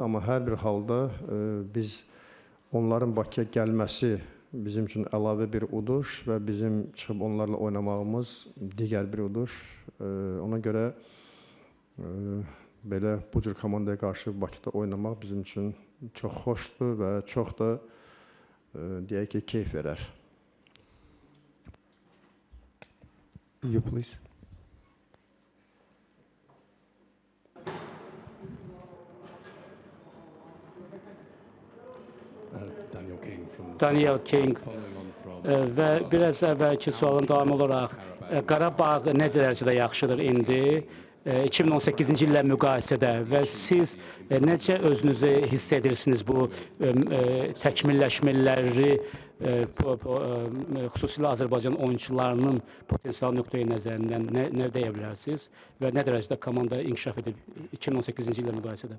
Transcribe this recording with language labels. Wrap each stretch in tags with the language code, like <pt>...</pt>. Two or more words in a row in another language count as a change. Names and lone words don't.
<az>Amma hər bir halda biz onların Bakıya gəlməsi bizim üçün əlavə bir uduş və bizim çıxıb onlarla oynamağımız digər bir uduş. Ona görə belə bu cür komandaya qarşı Bakıda oynamaq bizim üçün çox xoşdur və çox da deyək ki, keyf verər.</az> <en>You please.</en> <az>Daniel King və biraz əvvəlki sualın davamı olaraq Qarabağ nə dərəcədə yaxşıdır indi 2018-ci illə müqayisədə və siz necə özünüzü hiss edirsiniz bu təkmilləşmələri, xüsusilə Azərbaycan oyunçularının potensial nöqteyi nəzərindən nə deyə bilərsiniz və nə dərəcədə komanda inkişaf edib 2018-ci illə müqayisədə?</az>